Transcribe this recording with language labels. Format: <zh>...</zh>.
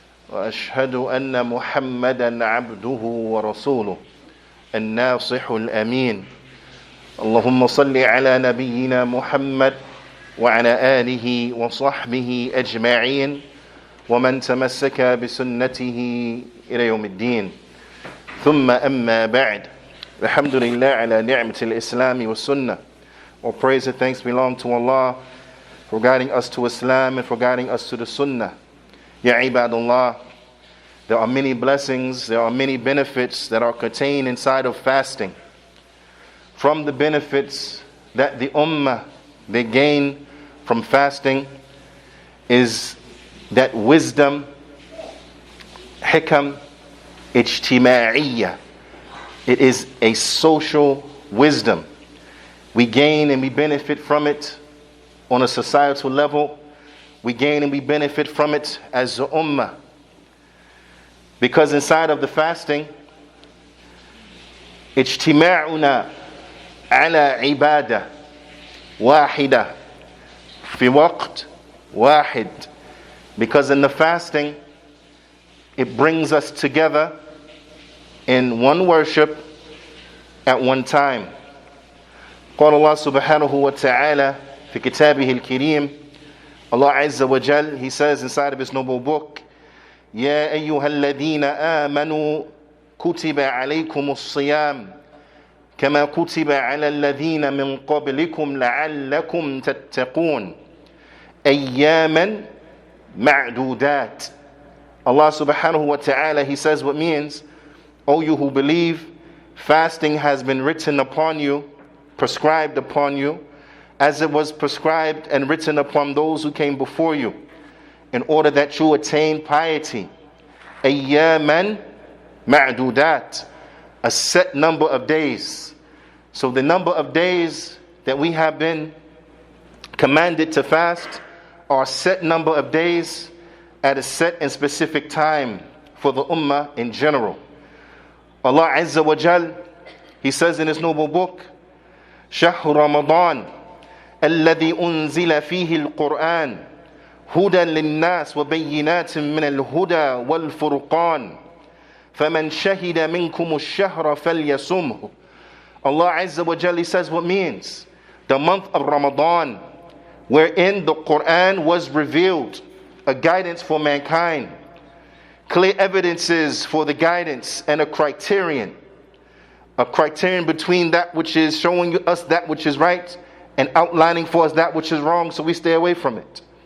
<ar>وأشهد أن محمدا عبده ورسوله الناصح الأمين اللهم صل على نبينا محمد وعلى آله وصحبه أجمعين ومن تمسك بسنته إلى يوم الدين ثم أما بعد الحمد لله على نعمة الإسلام والسنة.</ar> <en>All praise and thanks belong to Allah for guiding us to Islam and for guiding us to the Sunnah. Ya ibadullah, there are many blessings, there are many benefits that are contained inside of fasting. From the benefits that the ummah they gain from fasting is that wisdom,</en> <ar>hikam, ijtima'iyya.</ar> <en>It is a social wisdom. We gain and we benefit from it on a societal level. We gain and we benefit from it as a ummah. Because inside of the fasting,</en> <ar>ijtima'una ala ibadah wahida fi waqt wahid.</ar> <en>Because in the fasting, it brings us together in one worship at one time.</en> <ar>قال الله سبحانه وتعالى في كتابه الكريم,</ar> <en>Allah Azza wa Jal, He says inside of His noble book,</en> <ar>يا أيها الذين آمنوا كتب عليكم الصيام كما كتب على الذين من قبلكم لعلكم تتقون أياما معدودات.</ar> <en>Allah subhanahu wa ta'ala, He says what means, O you who believe, fasting has been written upon you, prescribed upon you, as it was prescribed and written upon those who came before you, in order that you attain piety.</en> <ar>Ayyaman ma'dudat,</ar> <en>a set number of days. So the number of days that we have been commanded to fast are a set number of days at a set and specific time for the ummah in general. Allah Azza wa Jal, He says in His noble book,</en> <ar>شهر رمضان الذي أنزل فيه القرآن هدى للناس وبينات من الهدى والفرقان فمن شهد منكم الشهر فليصمه.</ar> <en>Allah Azza wa Jal, He says what means the month of Ramadan, wherein the Quran was revealed, a guidance for mankind, clear evidences for the guidance, and a criterion between that which is showing us that which is right and outlining for us that which is wrong, so we stay away from it.</en>